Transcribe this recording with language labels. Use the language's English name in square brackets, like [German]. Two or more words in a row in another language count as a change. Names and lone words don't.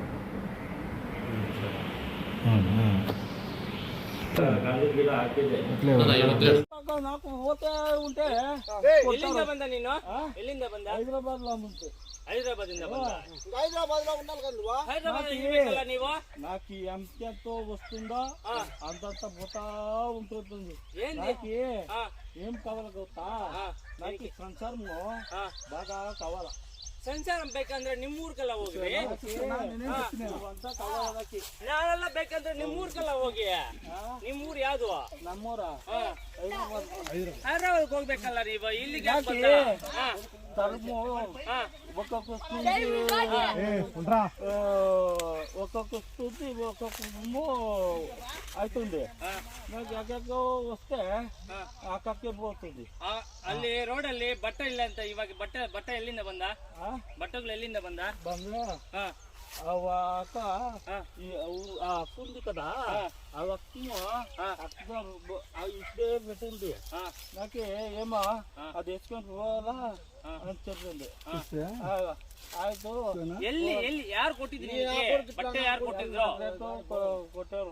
[Telugu] నాకు పోతే ఉంటే హైదరాబాద్ లో ఉంటే హైదరాబాద్ లో ఉండాలి కదా నువ్వు నాకు ఎంతో వస్తుందో అంతంత పోతా ఉంటుంది నాకు ఏం కావాలి ಗೊತ್ತಾ నాకు సంసారము బాగా కావాలా [Kannada] ಸಂಸಾರ ಬೇಕಂದ್ರೆ ನಿಮ್ಮೂರ್ಗೆಲ್ಲ ಹೋಗ್ರಿ ನಾವೆಲ್ಲ ಬೇಕಂದ್ರೆ ನಿಮ್ಮೂರ್ಗೆಲ್ಲ ಹೋಗಿ ನಿಮ್ಮೂರ್ ಯಾವ್ದು ನಮ್ಮೂರ ಹೈದರಾಬಾದ್ ಹೋಗ್ಬೇಕಲ್ಲ ನೀವು ಇಲ್ಲಿಗೆ [Telugu] ఒక్కొక్క స్థుతి ఒక్కొక్క అవుతుంది నాకు ఎక్కడికో వస్తే అక్కడికే పోతుంది [Kannada] ಅಲ್ಲಿ ರೋಡಲ್ಲಿ ಬಟ್ಟೆ ಇಲ್ಲ ಅಂತ ಇವಾಗ ಬಟ್ಟೆ ಎಲ್ಲಿಂದ ಬಂದ ಬಟ್ಟೆಗಳು ಎಲ್ಲಿಂದ ಬಂದ [Telugu] అక్క ఉంది కదా ఆ వస్తువు ఇప్పుడే పెట్టింది నాకే ఏమో అది వేసుకొని పోవాలా అని చెప్పింది ఆಯ್ತು [Kannada] ಎಲ್ಲಿ ಎಲ್ಲಿ ಯಾರು ಕೊಟ್ಟಿದ್ರಿ ಬಟ್ಟೆ ಯಾರು ಕೊಟ್ಟಿದ್ರು ಕೊಟ್ಟರು